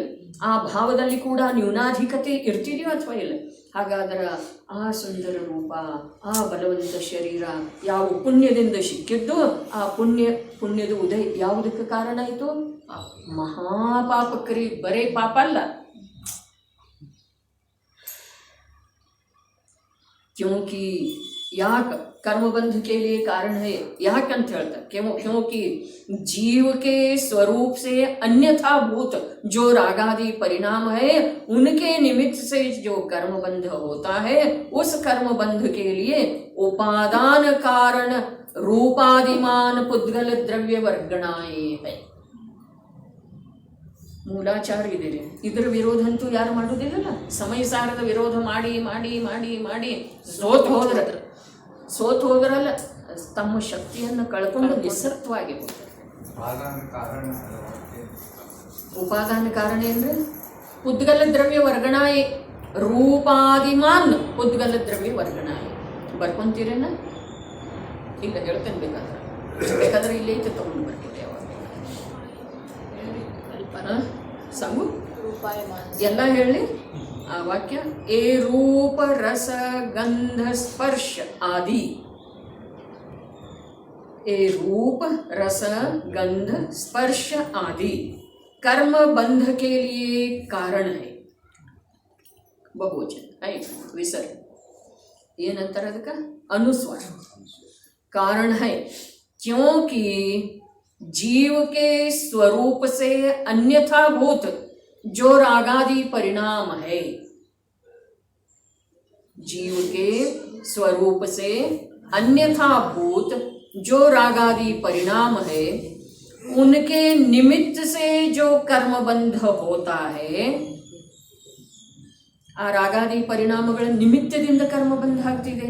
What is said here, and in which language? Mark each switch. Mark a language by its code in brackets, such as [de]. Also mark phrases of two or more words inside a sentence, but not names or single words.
[kn] ಆ ಭಾವದಲ್ಲಿ ಕೂಡ ನ್ಯೂನಾಧಿಕತೆ ಇರ್ತಿದೆಯೋ ಅಥವಾ ಇಲ್ಲ? ಹಾಗಾದ್ರೆ ಆ ಸುಂದರ ರೂಪ, ಆ ಬಲವಂತ ಶರೀರ ಯಾವ ಪುಣ್ಯದಿಂದ ಸಿಕ್ಕಿದ್ದು, ಆ ಪುಣ್ಯದ ಉದಯ ಯಾವುದಕ್ಕೆ ಕಾರಣ ಆಯಿತು? ಮಹಾಪಾಪಕರಿ. ಬರೇ ಪಾಪ ಅಲ್ಲ, [hi] क्योंकि याक कर्मबंध के लिए कारण है. [kn] ಯಾಕಂತ ಹೇಳ್ತಾರೆ, [hi] क्योंकि जीव के स्वरूप से अन्यथा भूत जो रागादि परिणाम है, उनके निमित्त से जो कर्मबंध होता है, उस कर्मबंध के लिए उपादान कारण रूपादिमान पुद्गल द्रव्य वर्गणाए है. [kn] ಮೂಲಾಚಾರ ಇದೆ ರೀ. ಇದರ ವಿರೋಧ ಅಂತೂ ಯಾರು ಮಾಡೋದಿಲ್ಲಲ್ಲ. ಸಮಯಸಾರದ ವಿರೋಧ ಮಾಡಿ ಮಾಡಿ ಮಾಡಿ ಮಾಡಿ ಸೋತು ಹೋದ್ರಲ್ಲ, ತಮ್ಮ ಶಕ್ತಿಯನ್ನು ಕಳ್ಕೊಂಡು ನಿಸ್ಸತ್ವಾಗಿ ಹೋಗ್ತಾರೆ. ಉಪಾದಾನ ಕಾರಣ ಅಂದ್ರೆ ಪುದ್ಗಲ ದ್ರವ್ಯ ವರ್ಗಣಾಯಿ, ರೂಪಾದಿಮಾನ್ ಪುದ್ಗಲ ದ್ರವ್ಯ ವರ್ಗಣಾಯಿ. ಬರ್ಕೊಂತೀರೇನ? ಇಲ್ಲ ಹೇಳ್ತೇನೆ, ಬೇಕಾದ್ರೆ ಇಲ್ಲೇ ಐತೆ ತಗೊಂಡು ಬರ್ತೀರಿ. ಯಾವಾಗ ಸಂಗು ಎಲ್ಲ ಹೇಳಿ ಆ ವಾಕ್ಯ. ಏ ರೂಪ ರಸ ಗಂಧ ಸ್ಪರ್ಶ ಆದಿ. [hi] ए रूप रस गंध स्पर्श आदि कर्म बंध के लिए कारण है. बहुवचन है, विसर्ग [kn] ಏನಂತಾರೆ ಅದಕ್ಕೆ? [hi] अनुस्वार. कारण है क्योंकि जीव के स्वरूप से अन्यथा भूत जो रागादि परिणाम है, जीव के स्वरूप से अन्यथा भूत जो रागादि परिणाम है, उनके निमित्त से जो कर्म बंध होता है, [kn] ಆ ರಾಗಾದಿ ಪರಿಣಾಮಗಳ ನಿಮಿತ್ತದಿಂದ ಕರ್ಮ ಬಂಧ ಆಗ್ತಿದೆ.